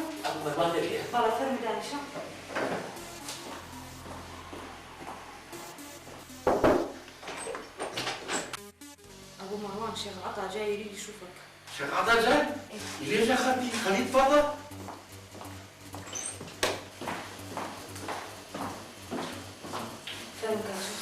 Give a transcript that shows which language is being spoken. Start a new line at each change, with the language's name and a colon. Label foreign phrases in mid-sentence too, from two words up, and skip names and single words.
Central Kurdish: أبو مروان دەبێ بەڵێ فەرمو دانیشە
Arabic: أبو مروان شيخ العطا جاي يريد يشوفك شيخ عطا جاي؟ ليش يا خالتي؟ خليه يتفضل. فهمك يا شيخ